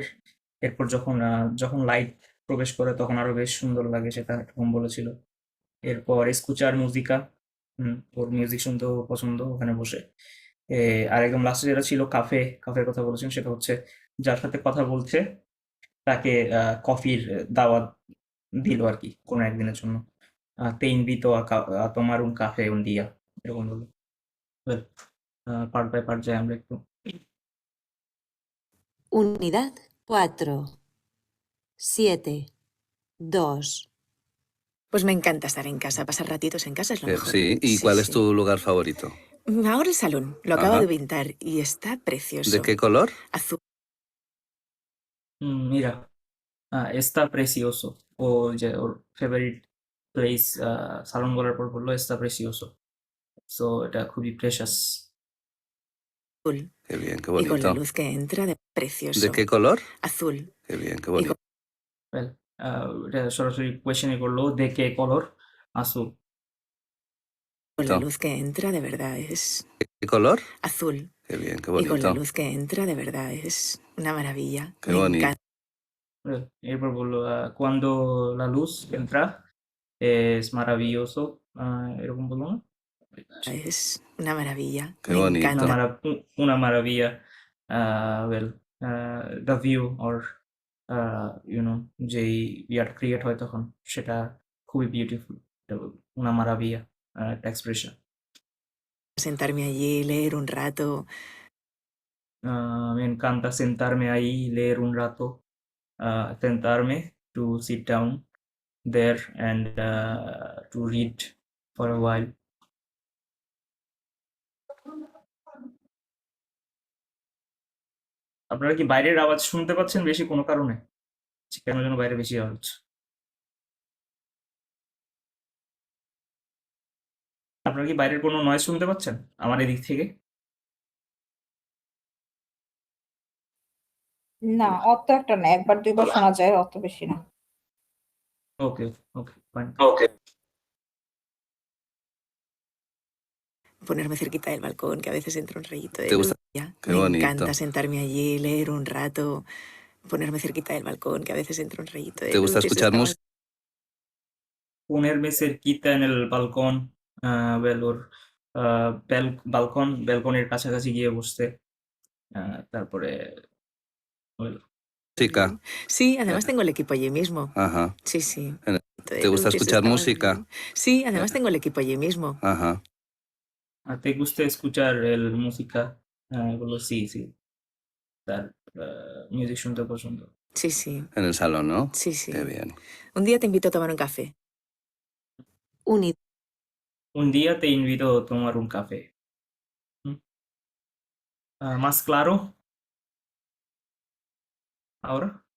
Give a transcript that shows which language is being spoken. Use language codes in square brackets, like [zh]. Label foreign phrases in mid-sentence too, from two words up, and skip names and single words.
[bn] এরপর যখন লাইট প্রবেশ করে তখন আরো বেশ সুন্দর লাগে, সেটা এরকম বলেছিল। [es] এরপর escuchar música, ওর মিউজিক শুনতেও পছন্দ ওখানে বসে। [bn] আর একদম লাস্টে যেটা ছিল কাফের কথা বলেছেন, সেটা হচ্ছে যার সাথে কথা বলছে তাকে কফির দাওয়াত দিল আর কি কোনো একদিনের জন্য। [es] te invito a tomar un café un día, [bn] এরকম বললো। [en] part by part [bn] যাই আমরা একটু। [es] Unidad 4. 7. 2. Pues me encanta estar en casa, pasar ratitos en casa es lo mejor. Sí, ¿y Sí, cuál es sí. tu lugar favorito? Ahora el salón, lo acabo Ajá. de pintar y está precioso. ¿De qué color? Azul. Mira, está precioso, [bn] ও যে ওর ফেভারিট প্লেস সালন বলার পর বললো [es] está precioso, [bn] সো এটা খুবই প্রেশাস। [es] Qué bien, qué Y con la bonito. luz que entra, precioso. ¿De qué color? Azul. Qué bien, qué Y bonito. [bn] Well, এটা সরাসরি কোয়েশ্চেনই করলো, [es] de qué color, azul। con la No. luz que entra, de verdad, es ¿Qué color? azul. Qué bien, qué Y con la bonito. luz que entra, de verdad, es una maravilla. Qué Me bonito. encanta. [bn] Well, এরপর বললো [es] cuando la luz entra es maravilloso, [bn] এরকম বললো না? [es] Es una maravilla. Qué Me bonito. encanta. Una maravilla. [en] Well, the view or [bn] যে ইয়ার ক্রিয়েট হয় তখন সেটা খুবই বিউটিফুল। [es] una maravilla, [bn] একটা এক্সপ্রেশন। [es] Sentarme allí, leer un rato. Me encanta sentarme ahí, leer un rato, sentarme, [en] to sit down there and to read for a while. [bn] আপনারা কি বাইরের আওয়াজ শুনতে পাচ্ছেন বেশি কোনো কারণে? কেন যেন বাইরে বেশি আওয়াজ হচ্ছে? আপনারা কি বাইরের কোনো নয়েজ শুনতে পাচ্ছেন আমার এদিক থেকে? না, অত একটা না, একবার দুইবার শোনা যায়, অত বেশি না। [en] okay, okay, fine. [es] Ponerme cerquita del balcón, que a veces entra un rayito de ¿Te luz. gusta? Ya. Qué Me bonito. encanta sentarme allí, leer un rato, ponerme cerquita del balcón, que a veces entra un rayito de ¿Te luz. gusta eso escuchar está música? ponerme cerquita en el balcón, [bn] ওর ব্যালকনির কাছাকাছি গিয়ে বসতে, তারপরে well, [es] Música. Sí, además tengo el equipo allí mismo. Ajá. Sí, sí. ¿Te gusta escuchar música? Sí, además tengo el equipo allí mismo. Ajá. ¿te gusta escuchar el música? [bn] বললো [es] sí, sí, [bn] তার মিউজিক শুনতে পছন্দ। [es] Sí, sí. En el salón, ¿no? Sí, sí. Qué bien. Un día te invito a tomar un café. Unidad Un día te invito a tomar un café. ¿Más claro ahora?